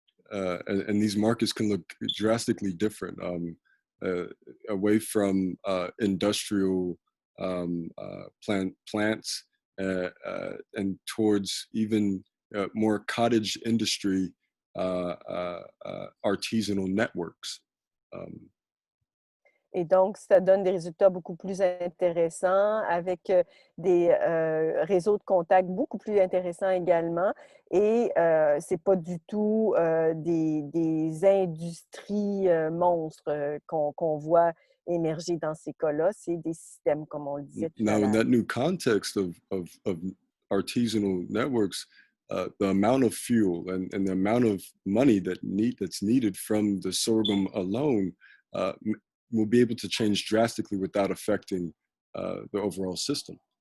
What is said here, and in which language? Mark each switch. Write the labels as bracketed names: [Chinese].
[English] And these markets can look drastically different, away from industrial plants and towards even more cottage industry artisanal networks. [French] Et donc, ça donne des résultats beaucoup plus intéressants avec des réseaux de contacts beaucoup plus intéressants également. Et ce n'est pas du tout des industries monstres qu'on voit émerger dans ces cas-là. C'est des systèmes, comme on le disait tout à [English] Now, in [French] l'heure. [English] that new context of artisanal networks, the amount of fuel and the amount of money that's needed from the sorghum alone will be able to change drastically without affecting the overall system.